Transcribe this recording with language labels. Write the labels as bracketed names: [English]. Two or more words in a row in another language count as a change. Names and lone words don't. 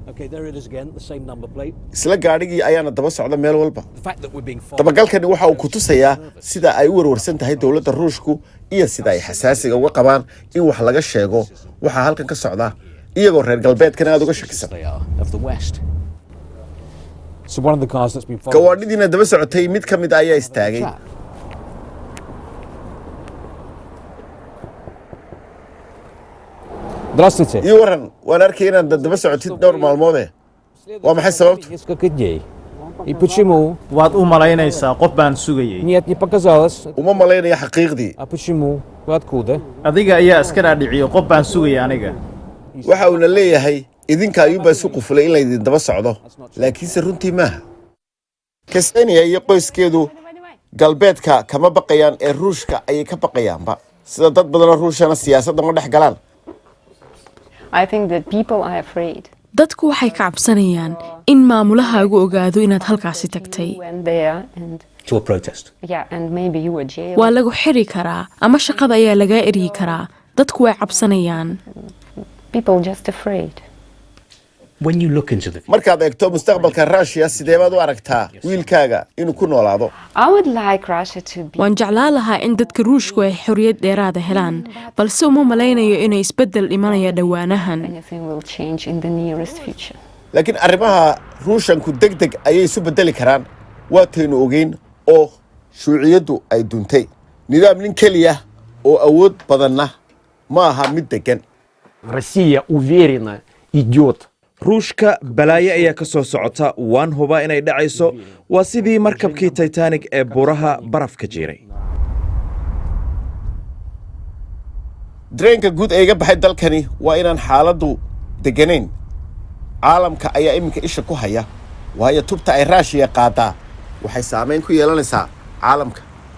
[Somali] isla gaadhigii ayaana daba socda meel walba dabagalkani waxa uu ku tusayaa sida ay u warwarsan tahay dowladda Ruushku iyo sida ay xasaasiga uga qabaan in wax laga sheego waxa halkan ka socda iyagoo reer galbeedkana aad uga shakisan gawaadhidiina daba socotay mid ka mid ayaa istaagay [Russian] Здравствуйте. [Somali] iyo waran waan arkay inaad daba socotid dhowr maalmood waa maxay sababtu [Russian] Несколько дней. И почему? [Somali] waad u malaynaysaa qof baan sugayay [Russian] Нет, не показалось. [Somali] uma malaynaya xaqiiqdii [Russian] А почему? Вы откуда? [Somali] adiga ayaa iska dhaadhiciyo qof baan sugayay aniga waxa uu leeyahay idinka ayuu baa isku qufulay in la idin daba socdo laakiinse runtii maaha Ksenia iyo qoyskeedu galbeedka kama baqayaan ee Ruushka ay ka baqayaanba sida dad badan oo Ruushana siyaasadda ma dhex galaan [English] I think that people are afraid [Somali] dadku waxay ka cabsanayaan in maamulahaagu ogaado inaad halkaasi tagtay [English] when there and To a protest. yeah and maybe you were jailed. [Somali] waa lagu xiri karaa ama shaqada ayaa laga eryi karaa dadku way cabsanayaan [English] People just afraid. When you look into the future, [Somali] markaad eegto mustaqbalka Russia sidee baad u aragtaa wiilkaaga inuu ku noolaado [English] I would like Russia to be [Somali] waan jeclaan lahaa in dadka Ruushku ay xorriyad dheeraad ah helaan balse uma malaynayo inay isbeddel imanaya dhawaanahan [English] anything will change in the nearest future. [Somali] laakiin arrimaha Ruushku degdeg ayay isu bedeli karaan waa taynu ogeyn oo shuuciyadu ay duntay nidaam nin kaliya oo awood badanna ma aha mid degan [Russian] Россия уверенно идет. [Somali] ruushka balaaye ayaa ka soo socota waan hubaa inay dhacayso waa sidii markabkii Titanic ee buraha barafka jiray dareenka guud ee iga baxay dalkani waa inaan xaaladdu deganayn caalamka ayaa iminka isha ku haya waayo tubta ay Russia qaadaa waxay saameyn ku yeelanaysaa caalamka